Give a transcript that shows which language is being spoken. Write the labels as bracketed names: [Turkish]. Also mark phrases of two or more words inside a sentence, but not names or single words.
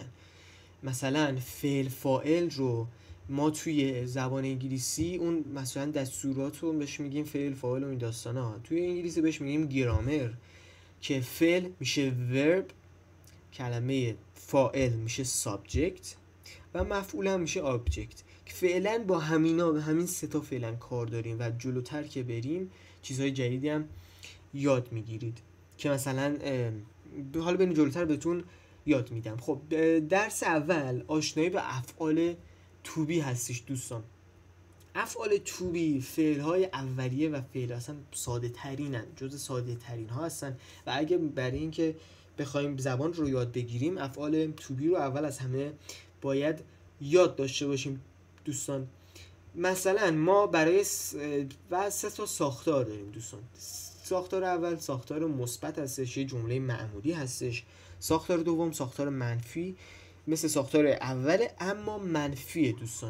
[Persian] مثلا فعل فاعل رو ما توی زبان انگلیسی اون مثلا دستورات رو بهش میگیم فعل فاعل و این داستانا، توی انگلیسی بهش میگیم گرامر که فعل میشه verb، کلمه فاعل میشه subject و مفعول هم میشه object. فعلا با همین سه تا فعلا کار داریم و جلوتر که بریم چیزهای جدیدی هم یاد میگیرید که مثلا حالا بریم جلوتر بهتون یاد میدم. خب درس اول آشنایی به افعال [English] to be [Persian] هستش. دوستان افعال [English] to be [Persian] فعل‌های اولیه و فعل اصلا ساده ترینن، جز ساده ترین ها هستن و اگه برای اینکه بخوایم زبان رو یاد بگیریم افعال [English] to be [Persian] رو اول از همه باید یاد داشته باشیم. دوستان مثلا ما برای سه تا ساختار داریم. دوستان ساختار اول ساختار مثبت هستش، یه جمله معمولی هستش. ساختار دوم ساختار منفی مثل ساختار اوله اما منفیه دوستان.